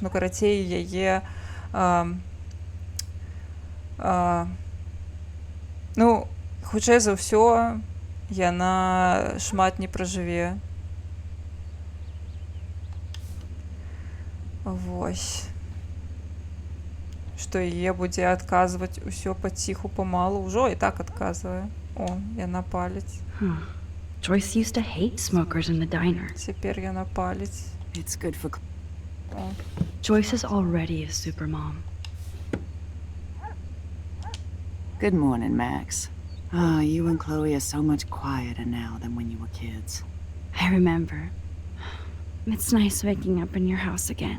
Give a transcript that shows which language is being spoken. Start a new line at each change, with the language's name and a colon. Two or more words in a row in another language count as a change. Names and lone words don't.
Belarusian: Ну, карацей, яе ну, хутчэй за ўсё, яна шмат не пражыве. Вось. Што яе будзе адказваць усё паціху памалу. Ужо і так адказвае. О, яна паліць.
English: Joyce used to hate smokers in the diner.
Belarusian: Цяпер яна паліць.
English: It's good for... О. Joyce is already a supermom. Good morning, Max. Oh, you and Chloe are so much quieter now than when you were kids. I remember. It's nice waking up in your house again.